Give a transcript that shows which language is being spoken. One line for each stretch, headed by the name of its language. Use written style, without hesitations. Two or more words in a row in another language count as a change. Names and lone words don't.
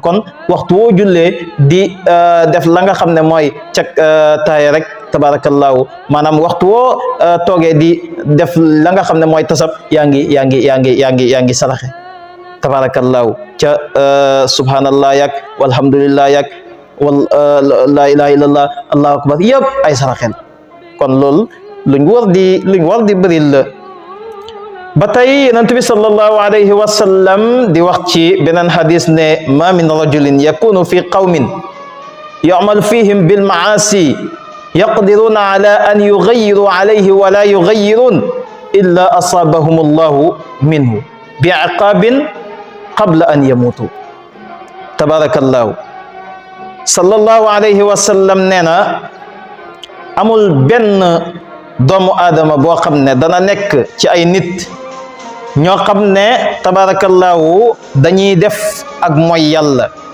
Wolof: kon waxtu woo jullee di def la nga xam ne mooy cag taaya rek tabarakallahu maanaam waxtu woo toogee di def la nga xam ne mooy tasab yaa ngi saraxe tabarakallahu ca subhanallah yak walhamdulillah yak
Arabic: ولا إله إلا الله الله أكبر
Wolof: yëpp ay saraxel. kon loolu luñ war di bëril la. ba tey yonent bi
Arabic: صلى الله عليه وسلم
Wolof: di wax ci beneen hadis ne
Arabic: ما من رجل يكون في قوم يعمل فيهم بالمعاصي يقدرون على أن يغيروا عليه ولا يغيرون إلا أصابهم الله منه بعقاب قبل أن يموتوا. تبارك الله صلى الله عليه وسلم
Wolof: nee na amul benn doomu aadama boo xam ne dana nekk ci ay nit ñoo xam ne tabarakallahu dañuy def ak mooy yàlla